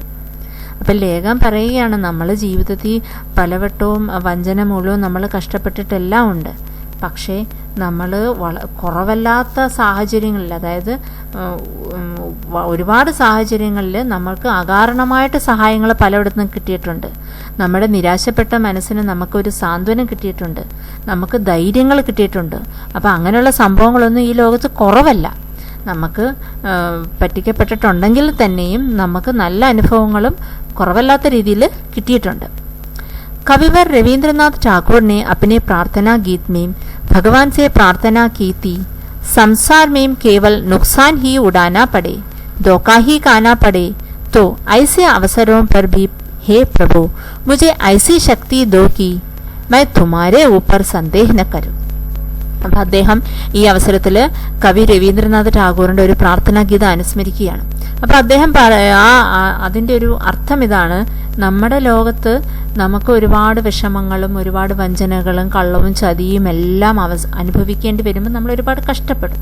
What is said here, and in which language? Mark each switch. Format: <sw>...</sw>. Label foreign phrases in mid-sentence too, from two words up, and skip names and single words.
<ml>അപ്പം ലേഖകൻ പറയുകയാണ് നമ്മൾ ജീവിതത്തിൽ പലവട്ടവും വഞ്ചന മൂലവും നമ്മൾ കഷ്ടപ്പെട്ടിട്ടെല്ലാം ഉണ്ട്. പക്ഷേ നമ്മൾ കുറവല്ലാത്ത സാഹചര്യങ്ങളിൽ, അതായത് ഒരുപാട് സാഹചര്യങ്ങളിൽ നമ്മൾക്ക് അകാരണമായിട്ട് സഹായങ്ങൾ പലയിടത്തും കിട്ടിയിട്ടുണ്ട്. നമ്മുടെ നിരാശപ്പെട്ട മനസ്സിന് നമുക്കൊരു സാന്ത്വനം കിട്ടിയിട്ടുണ്ട്, നമുക്ക് ധൈര്യങ്ങൾ കിട്ടിയിട്ടുണ്ട്. അപ്പോൾ അങ്ങനെയുള്ള സംഭവങ്ങളൊന്നും ഈ ലോകത്ത് കുറവല്ല. നമുക്ക് പറ്റിക്കപ്പെട്ടിട്ടുണ്ടെങ്കിൽ തന്നെയും നമുക്ക് നല്ല അനുഭവങ്ങളും കുറവല്ലാത്ത രീതിയിൽ കിട്ടിയിട്ടുണ്ട്.</ml> <hi>कविवर रविंद्रनाथ ठाकुर ने अपने प्रार्थना गीत में भगवान से प्रार्थना की थी, संसार में केवल नुकसान ही उड़ाना पड़े, धोखा ही खाना पड़े तो ऐसे अवसरों पर भी हे प्रभु मुझे ऐसी शक्ति दो कि मैं तुम्हारे ऊपर संदेह न करूं.</hi> <ml>അപ്പം അദ്ദേഹം ഈ അവസരത്തിൽ കവി രവീന്ദ്രനാഥ് ടാഗോറിൻ്റെ ഒരു പ്രാർത്ഥനാ ഗീതം അനുസ്മരിക്കുകയാണ്. അപ്പം അദ്ദേഹം അതിൻ്റെ ഒരു അർത്ഥം ഇതാണ്: നമ്മുടെ ലോകത്ത് നമുക്ക് ഒരുപാട് വിഷമങ്ങളും ഒരുപാട് വഞ്ചനകളും കള്ളവും ചതിയും എല്ലാം അനുഭവിക്കേണ്ടി വരുമ്പോൾ നമ്മൾ ഒരുപാട് കഷ്ടപ്പെടും.</ml>